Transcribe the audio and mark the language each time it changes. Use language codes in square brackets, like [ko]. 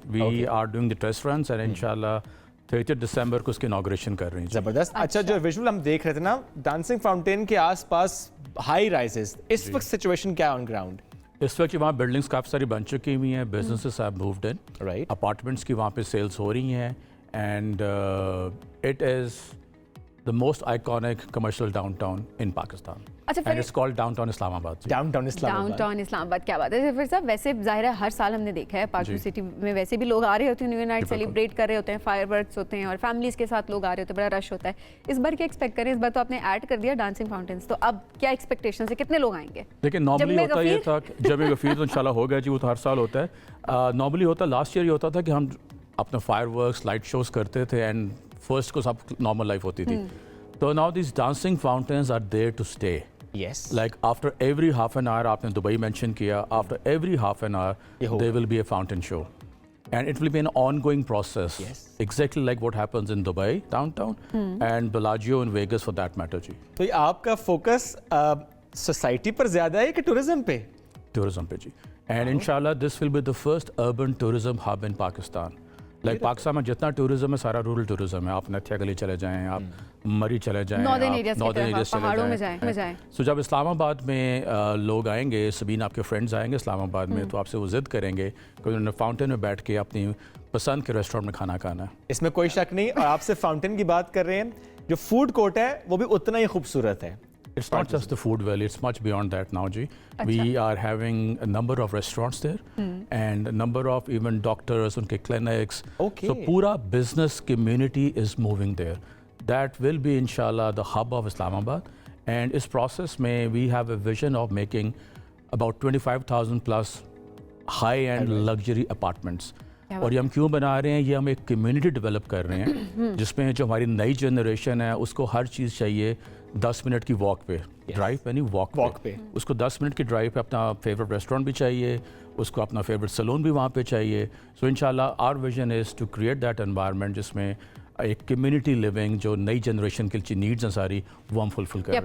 [en] we are doing the test runs and [ur] انشاءاللہ 30 دسمبر کو اس کی انوگریشن کر رہے ہیں. زبردست. اچھا جو ویژول ہم دیکھ رہے تھے نا ڈانسنگ فاؤنٹین کے آس پاس ہائی رائزز, اس وقت سچویشن کیا ہے آن گراؤنڈ؟ اس وقت وہاں بلڈنگس کافی ساری بن چکی ہوئی ہیں, [en] businesses have moved in, [ur] right, apartments کی وہاں پہ سیلز ہو رہی ہیں. [en] And it is the most iconic commercial downtown in Pakistan. And it's called downtown Islam Abad. Downtown Islam Abad. [ur] Downtown Islam Abad کیا بات ہے پھر صاحب. ویسے ظاہر ہے ہر سال ہم نے دیکھا ہے پارک ویو سٹی میں ویسے بھی لوگ آ رہے ہوتے ہیں, نیو ایئر نائٹ سیلیبریٹ کر رہے ہوتے ہیں, فائر ورکس ہوتے ہیں اور فیملیز کے ساتھ لوگ آ رہے ہوتے ہیں, بڑا رش ہوتا ہے. اس بار کیا ایکسپیکٹ کریں؟ اس بار تو آپ نے ایڈ کر دیا ڈانسنگ فاؤنٹینز, تو اب کیا ایکسپیکٹیشن ہے, کتنے لوگ آئیں گے؟ لیکن نارملی ہوتا یہ تھا جب ایک غفیر تو انشاءاللہ ہوگا جی, وہ تو ہر سال ہوتا ہے. نارملی ہوتا لاسٹ ایئر یہ ہوتا تھا کہ ہم اپنا فائر ورکس لائٹ شوز کرتے تھے اینڈ فرسٹ کو سب نارمل لائف ہوتی تھی. [en] So now these dancing fountains are there to stay. Yes. Like after every half an hour, [ur] aapne Dubai mention kiya, [en] after every half an hour, there will be a fountain show. And it will be an ongoing process. Yes. Exactly like what happens in Dubai, downtown, and Bellagio in Vegas for that matter ji. [ur] تو یہ آپ کا focus society پر زیادہ ہے کہ tourism پہ؟ Tourism pe ji. [en] And inshallah this will be the first urban tourism hub in Pakistan. [ur] Like Pakistan میں جتنا ٹورزم ہے سارا رورل ٹورزم ہے. آپ نتھیا گلی چلے جائیں, آپ مری چلے جائیں, ناردرن ایریاز پہاڑوں میں جائیں. سو جب اسلام آباد میں لوگ آئیں گے, سبین آپ کے فرینڈز آئیں گے اسلام آباد میں, تو آپ سے وہ ضد کریں گے کہ انہوں نے فاؤنٹین میں بیٹھ کے اپنی پسند کے ریسٹورینٹ میں کھانا کھانا ہے. اس میں کوئی شک نہیں. اور آپ سے فاؤنٹین کی بات کر رہے ہیں, جو فوڈ کورٹ ہے وہ بھی اتنا ہی خوبصورت ہے. [en] It's not just the food valley, it's much beyond that now ji. We are having a number of restaurants there and a number of even doctors, [ur] unke clinics. [en] Okay. So pura business community is moving there. That will be inshallah the hub of Islamabad. And [ur] is process mein [en] we have a vision of making about 25,000 plus high-end luxury apartments. [ur] اور یہ ہم کیوں بنا رہے ہیں, یہ ہم ایک کمیونٹی ڈیولپ کر رہے ہیں جس میں جو ہماری نئی جنریشن ہے اس کو ہر چیز چاہیے 10 منٹ کی واک پہ, ڈرائیو پہ نہیں, واک پہ. اس کو 10 منٹ کی ڈرائیو پہ اپنا فیوریٹ ریسٹورینٹ بھی چاہیے, اس کو اپنا فیوریٹ سلون بھی وہاں پہ چاہیے. سو انشاءاللہ [en] our vision is to create that environment [ur] جس میں ایک کمیونٹی لیونگ جو نئی جنریشن کی نیڈز ہیں ساری وہ ہم فلفل کر رہے ہیں.